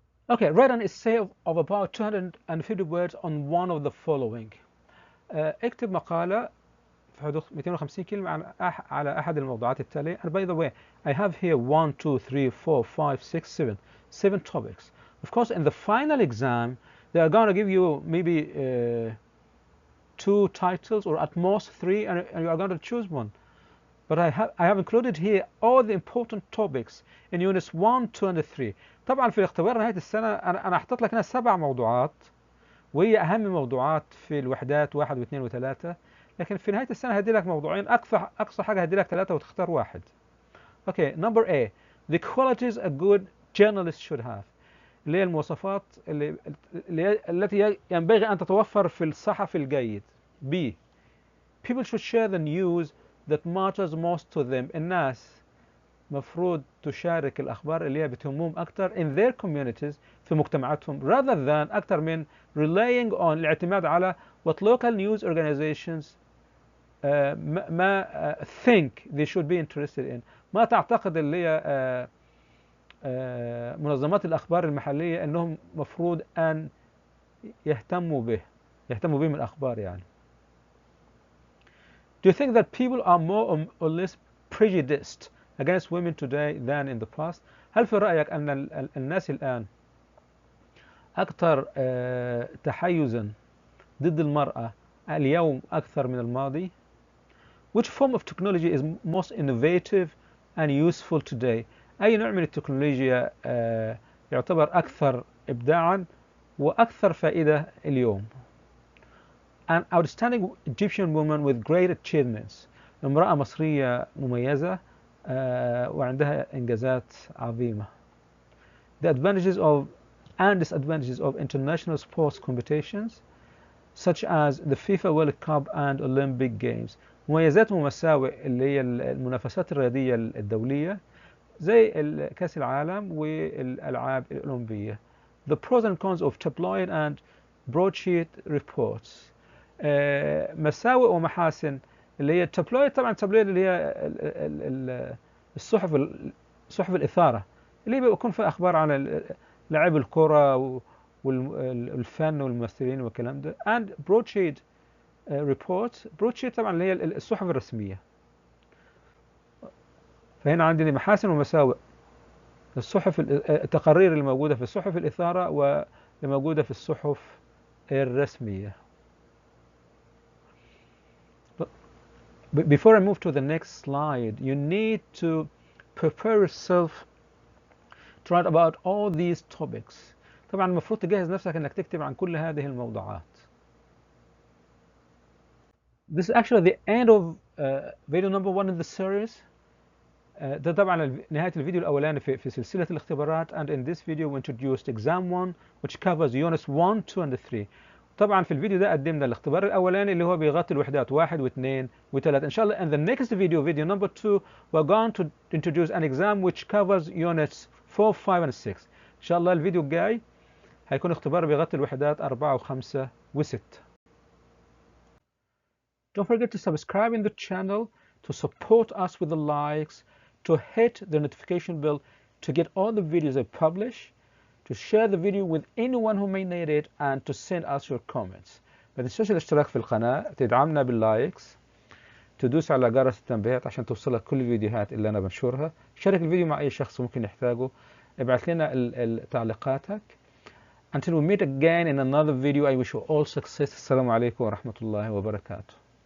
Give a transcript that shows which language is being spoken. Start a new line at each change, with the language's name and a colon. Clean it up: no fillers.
English: Okay, write an essay of about 250 words on one of the following.
Arabic: اكتب مقالة في حدود 250 كلمة على أحد الموضوعات التالية.
English: And by the way, I have here 1, 2, 3, 4, 5, 6, 7 topics. Of course, in the final exam, they are going to give you maybe 2 titles or at most 3, and you are going to choose one. But I have included here all the important topics in units 1, 2, and 3.
Arabic: طبعا في الاختبار نهاية السنة أنا حطيت لك هنا 7 موضوعات، وهي أهم موضوعات في الوحدات 1 و2 و3. لكن في نهاية السنة هدي لك موضوعين، أقصى حاجة هدي لك 3 وتختار واحد.
English: Okay, number A, the qualities a good journalist should have.
Arabic: اللي هي المواصفات التي ينبغي أن تتوفر في الصحفي الجيد.
English: B, people should share the news that matters most to them.
Arabic: الناس مفروض تشارك الأخبار اللي هي بتهمهم أكثر
English: in their communities
Arabic: في مجتمعاتهم
English: rather than
Arabic: أكثر من
English: relying on
Arabic: الاعتماد على
English: what local news organizations
Arabic: ما
English: think they should be interested in.
Arabic: ما تعتقد اللي هي منظمات الأخبار المحلية أنهم مفروض أن يهتموا به من الأخبار يعني.
English: Do you think that people are more or less prejudiced against women today than in the past?
Arabic: هل في رأيك أن الناس الآن أكثر تحيزا ضد المرأة اليوم أكثر من الماضي؟
English: Which form of technology is most innovative and useful today?
Arabic: أي نوع من التكنولوجيا يعتبر أكثر إبداعا وأكثر فائدة اليوم؟
English: An outstanding Egyptian woman with great achievements.
Arabic: امرأة مصرية مميزة وعندها إنجازات عظيمة.
English: The advantages and disadvantages of international sports competitions such as the FIFA World Cup and Olympic Games.
Arabic: مميزات ومساوئ اللي هي المنافسات الرياضية الدولية زي كأس العالم والألعاب الأولمبية.
English: The pros and cons of tabloid and broadsheet reports.
Arabic: مساوئ ومحاسن اللي هي التابلويد. طبعا التابلويد اللي هي صحف الإثارة اللي بيكون فيها أخبار عن لاعب الكرة والفن والممثلين والكلام ده.
English: and broadsheet reports.
Arabic: broadsheet طبعا اللي هي الصحف الرسمية. فهنا عندي محاسن ومساوئ التقارير اللي موجودة في الصحف الإثارة واللي موجودة في الصحف الرسمية.
English: Before I move to the next slide, you need to prepare yourself to write about all these topics.
Arabic: طبعا المفروض تجهز نفسك انك تكتب عن كل هذه الموضوعات.
English: This is actually the end of video number 1 in the series.
Arabic: ده طبعا نهاية الفيديو الأولاني في سلسلة الاختبارات.
English: And in this video we introduced exam 1 which covers units 1, 2 and 3.
Arabic: طبعا في الفيديو ده قدمنا الاختبار الأولاني اللي هو بيغطي الوحدات 1 و2 و3. إن شاء الله
English: in the next video number 2 we're going to introduce an exam which covers units 4, 5 and 6.
Arabic: إن شاء الله الفيديو الجاي هيكون اختبار بيغطي الوحدات 4 و5 و6.
English: Don't forget to subscribe in the channel, to support us with the likes, to hit the notification bell to get all the videos I publish, to share the video with anyone who may need it, and to send us your comments.
Arabic: ما تنساش الاشتراك في القناة، تدعمنا باللايكس، تدوس على جرس التنبيهات عشان توصلك كل الفيديوهات اللي أنا بنشرها. شارك الفيديو مع أي شخص ممكن يحتاجه. ابعث لنا تعليقاتك.
English: Until we meet again in another video, I wish you all success.
Arabic: السلام عليكم ورحمة الله وبركاته.